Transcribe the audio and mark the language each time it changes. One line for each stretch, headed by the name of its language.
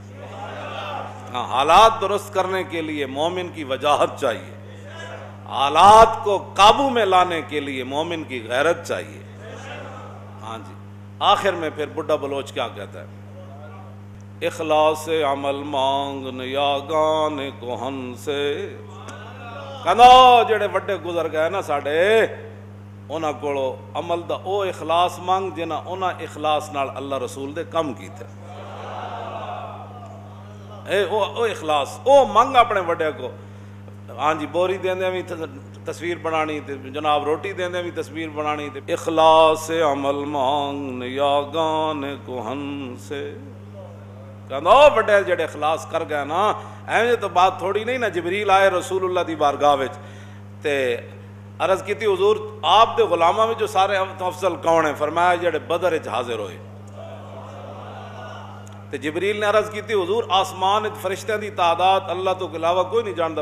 Urdu: ہاں, حالات درست کرنے کے لیے مومن کی وجاہت چاہیے. حالات کو قابو میں لانے کے لیے مومن کی غیرت چاہیے. ہاں جی. آخر میں پھر بڈھا بلوچ کیا کہتا ہے, اخلاص عمل مانگ نیاگان کوہن سے.
Punjabi: کہنا جڑے وڈے گزر گئے نا ساڈے, انہاں کولو عمل دا او اخلاص مانگ جنہاں انہاں اخلاص نال اللہ رسول دے کم کیتے. او اخلاص او منگ اپنے وڈے کو. ہاں جی, بوری دیندے بھی تصویر بنانی, جناب روٹی دیندے بھی تصویر بنانی.
Urdu: اخلاص عمل مانگ نیاگان کوہن سے.
Punjabi: کہنا بڑے جڑے اخلاص کر گئے نا, ایویں تو بات تھوڑی نہیں نا. جبریل آئے رسول اللہ دی بارگاہ وچ تے عرض کیتی, حضور آپ دے غلاماں وچ جو سارے افضل کون ہیں؟ فرمایا جڑے بدر وچ حاضر ہوئے. تے جبریل نے عرض کیتی, حضور آسمان وچ فرشتیاں دی تعداد اللہ تو علاوہ کوئی نہیں جاندا.